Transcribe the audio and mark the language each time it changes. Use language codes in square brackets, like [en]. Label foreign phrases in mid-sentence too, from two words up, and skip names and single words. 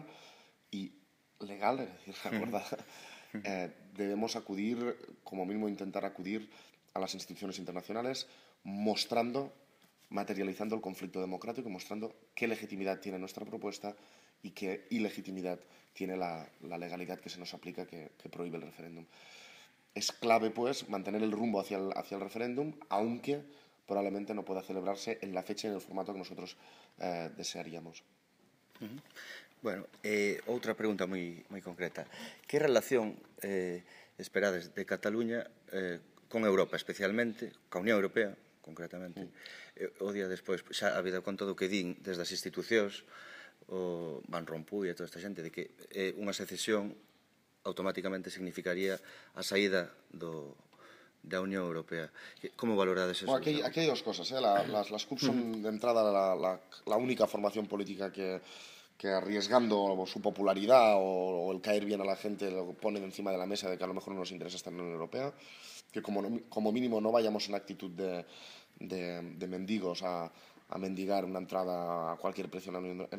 [es] Y legal, es decir, acordada. Debemos acudir, como mínimo intentar acudir a las instituciones internacionales, materializando el conflicto democrático y mostrando qué legitimidad tiene nuestra propuesta y qué ilegitimidad tiene la legalidad que se nos aplica, que prohíbe el referéndum. Es clave, pues, mantener el rumbo hacia el referéndum, aunque probablemente no pueda celebrarse en la fecha y en el formato que nosotros desearíamos. Bueno, [gl] outra pregunta moi concreta. Que relación esperades de Cataluña con Europa, especialmente, ca Unión Europea, concretamente, o día despois, xa a vida con todo o que din desde as institucións, o Van Rompuy e toda esta xente, de que unha secesión automáticamente significaría a saída da Unión Europea. Como valorades eso? [es] Bueno, aquí hay dos cosas. Las CUP son de entrada la única formación política que arriesgando su popularidad o el caer bien a la gente lo ponen encima de la mesa de que a lo mejor no nos interesa estar en la Unión Europea, que como mínimo no vayamos en actitud de mendigos a mendigar una entrada a cualquier precio en la Unión Europea.